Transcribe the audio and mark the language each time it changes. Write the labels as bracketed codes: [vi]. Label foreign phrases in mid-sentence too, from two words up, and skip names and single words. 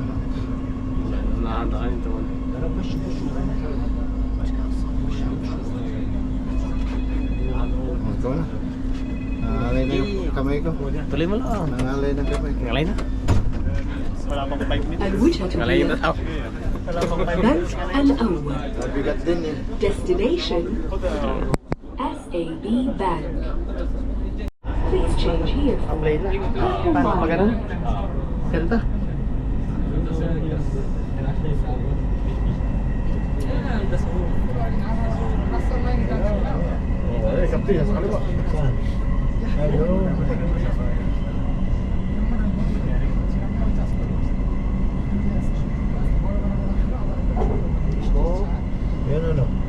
[tl] Nahanda ka nito. Ikaw na. Nangalay na yung kamay ko. Tuloy mo lang. Nangalay na kamay ko. Ngalay na. Wala pang 5 minutes. [ar] الوجهة [tl] Ngalay na [ar] هي [tl] tao. Wala pang 5 [ar] بنك [tl] minutes. [ar] الأول [tl] Mabigat din eh. [en] Destination SAB Bank Please change here for [tl] Play na. [en] Purple [tl] Paano pa [en] Line. [tl] ganun? Ganda. Eh, kapti, sa kaliwa. Ayun. Yan ano?